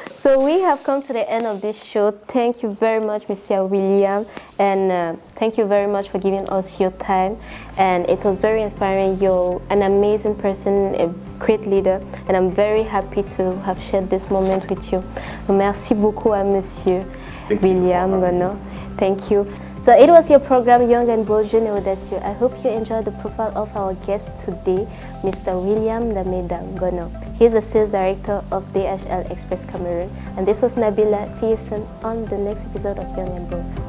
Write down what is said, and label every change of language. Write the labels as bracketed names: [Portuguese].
[English] So we have come to the end of this show. Thank you very much, Mr. William, and thank you very much for giving us your time. And it was very inspiring. You're an amazing person, a great leader, and I'm very happy to have shared this moment with you. [French] Merci beaucoup à Monsieur William Gono. [English] Thank you. So it was your program, Young and Bold, Jeune et Audacieux. I hope you enjoyed the profile of our guest today, Mr. William Dameda Gono. He's the sales director of DHL Express Cameroon. And this was Nabila. See you soon on the next episode of Young and Bold.